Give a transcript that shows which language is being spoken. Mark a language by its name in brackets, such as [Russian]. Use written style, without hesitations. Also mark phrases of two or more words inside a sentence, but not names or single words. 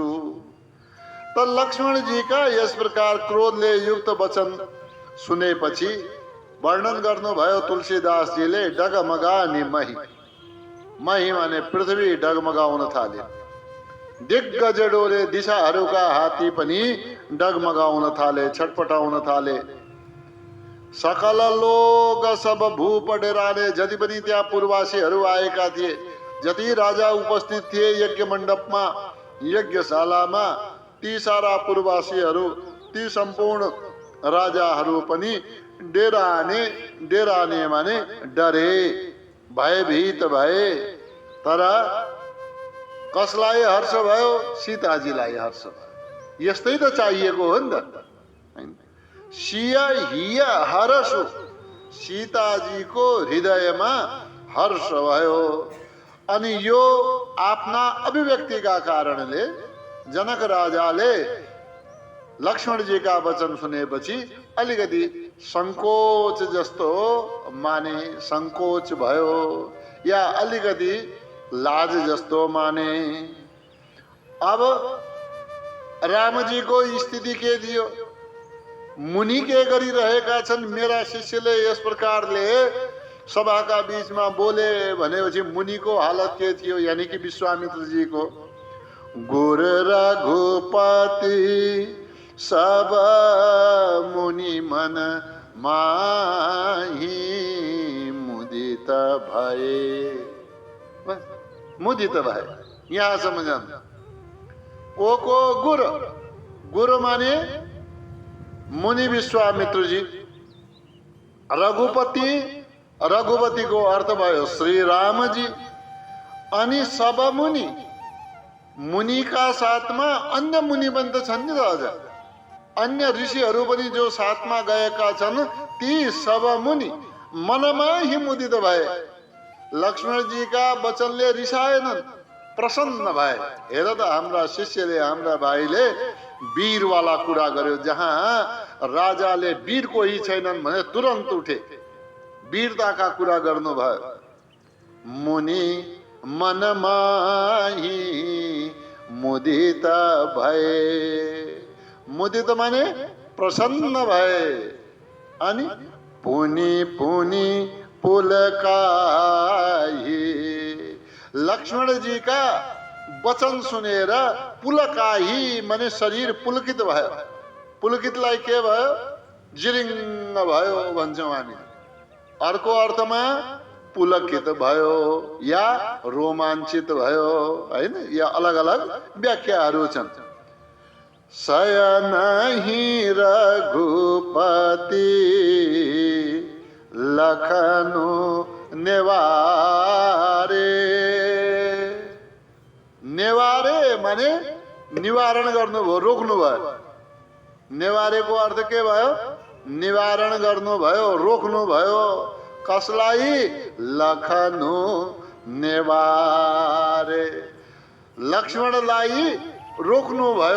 [Nepali] त लक्ष्मणजी का यस प्रकार क्रोधले युक्त वचन सुनेपछि वर्णन गर्नुभयो तुलसीदासजीले। [Awadhi] डगमगानी मही, [Nepali] मही माने पृथ्वी डगमगाउन थाले। दिग्गजडोले दिशाहरूका हात्ती पनि डगमगाउन थाले, छटपटाउन थाले। [Awadhi] सकल लोग सब भूपडेराले, [Nepali] जति पनि त्यहाँ पूर्वासीहरू आएका थिए, जति राजा उपस्थित थिए यज्ञ मण्डपमा यज्ञशालामा ती सारा पूर्ववासीहरू, ती सम्पूर्ण राजाहरू पनि डेराने माने डरे, भयभीत भए। तर कसलाई हर्ष भयो? सीताजीलाई हर्ष भयो। यस्तै त चाहिएको हो नि त। [Awadhi] सिया हिय हरसु, [Nepali] सीताजीको हृदयमा हर्ष भयो। अनि यो आफ्ना अभिव्यक्तिका कारणले जनक राजाले लक्ष्मणजीका वचन सुनेपछि अलिकति संकोच जस्तो माने, संकोच भयो या अलिकति लाज जस्तो माने। अब रामजीको स्थिति के थियो? मुनि के गरिरहेका छन्? मेरा शिष्यले यस प्रकारले सभाका बीचमा बोले भनेपछि मुनिको हालत के थियो? यानी कि विश्वामित्रजीको। [Awadhi] गुर रघुपति सब मुनि मन माही [Nepali] मुदित भए। मुदित भए, यहाँ समझना। को गुर, गुरु माने मुनि विश्वामित्र जी। रघुपति, रघुपति को अर्थ भयो श्री राम जी। अनि सब मुनि, मुनि का साथमा अन्य मुनि पनि त छन् नि अझ, अन्य ऋषिहरू पनि जो साथमा गएका छन्, ती सब मुनि मनमा ही मुदित भए। लक्ष्मण जी का वचनले रिसाएनन्, प्रसन्न भए। हेर त हाम्रा शिष्यले, हाम्रा भाइले वीरवाला कुरा गर्यो। जहाँ राजाले वीर कोही छैनन् भने तुरन्त उठे, वीरताका कुरा गर्नुभयो। मुनि मनमाही मुदित भए। मुदित माने प्रसन्न भए। अनि [Awadhi] पुनि पुनि पुलकाही, [Nepali] लक्ष्मण जी का वचन सुनेर पुलकाही माने शरीर पुलकित भयो। पुलकितलाई के भयो? जिरिङ्ग भयो भन्छौँ हामी। अर्को अर्थमा पुलकित भयो या रोमाञ्चित भयो, हैन? या अलग अलग व्याख्याहरू छन्। [Awadhi] शयनहि रघुपति लखनु नेवारे। [Nepali] नेवारे माने निवारण गर्नुभयो, रोक्नुभयो। नेवारेको अर्थ के भयो? निवारण गर्नुभयो, रोक्नुभयो। कसलाई? [Awadhi] लखनु नेवारे, [Nepali] लक्ष्मणलाई रोक्नुभयो।